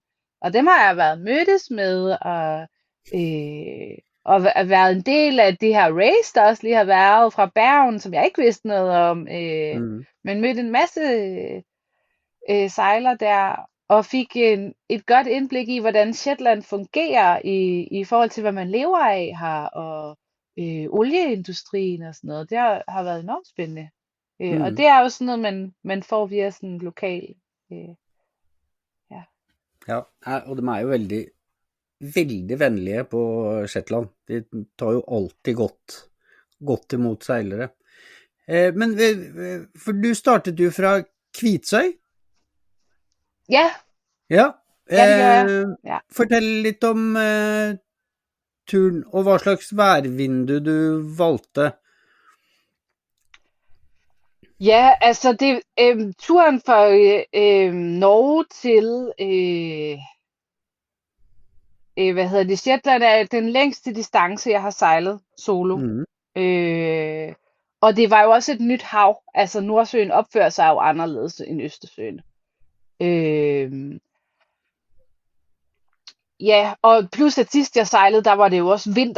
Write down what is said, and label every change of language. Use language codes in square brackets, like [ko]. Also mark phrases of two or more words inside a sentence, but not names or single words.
[da] Og dem har jeg været mødtes med, og været en del af det her race, der også lige har været fra Bergen, som jeg ikke vidste noget om, men mødte en masse sejler der, og fik et godt indblik i, hvordan Shetland fungerer i forhold til, hvad man lever af her, og olieindustrien og sådan noget. Det har været enormt spændende. Og det er jo sådan noget, man får via sådan lokal. [no] Ja, og de er jo veldig, veldig venlige på Shetland. De tar jo alltid godt imot seilere. Men for du startet jo fra Kvitsøy? Ja. Ja, det gjør jeg. Ja. Fortell litt om turen, og hva slags værvindu du valgte. [da] Ja, altså turen fra Norge til Shetland er den længste distance, jeg har sejlet solo. Og det var jo også et nyt hav. Altså Nordsøen opfører sig jo anderledes end Østersøen. Øh, ja, og plus at sidst jeg sejlede, der var det jo også vinter.